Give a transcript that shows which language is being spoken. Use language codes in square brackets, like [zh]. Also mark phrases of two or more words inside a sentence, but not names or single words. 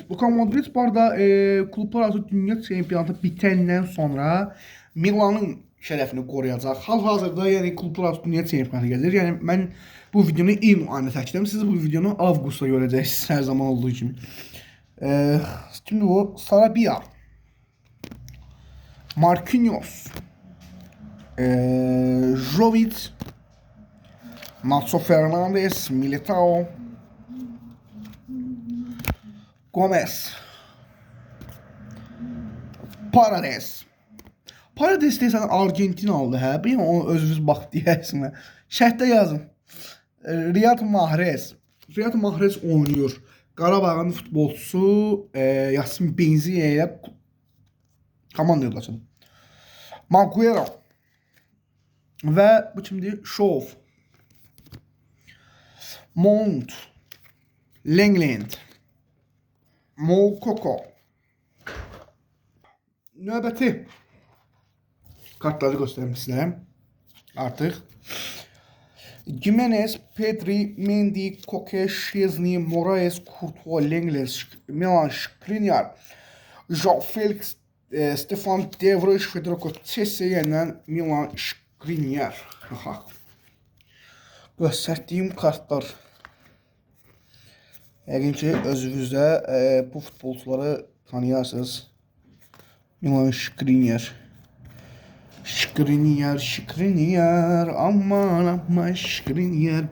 [az] Luka Modric bu arada klublar arası dünya çempionatı bitəndən sonra Milanın şərəfini qoruyacaq. Hal-hazırda yəni klublar arası dünya çempionatı gəlir. Yəni mən bu videonu iyun ayında çəkdim. Siz bu videonu avqustda görəcəksiniz hər zaman olduğu kimi. Şimdi bu Sarabia, Marquinhos, Jovic, Nacho Fernandes, Militao, Gomez, Paredes. Paredes deyəsən Argentinalıdır, hə? Bir onu özünüz bax deyərsiniz. Şərtdə yazın. Riyad Mahrez. Riyad Mahrez oynuyor. Qarabağın futbolçusu Yasin Benziyə ilə komanda yoldaşıdır. Maguero və bu kimdir? Şov, Mount, Lengland, Moukoko. Növbəti kartları göstərim sizlərə artıq. Gimenez, Pedri, Mendy, Koke, Szczesny, Moraes, Courtois, Lenglet, Milan Skriniar, João Felix, Stefan De Vrij, Federico Cesi ilə Milan Skriniar. Göstərdiyim kartlar. Yəqin ki, özünüzdə bu futbolçuları tanıyarsınız. Milan Skriniar. Skriniar, aman Skriniar.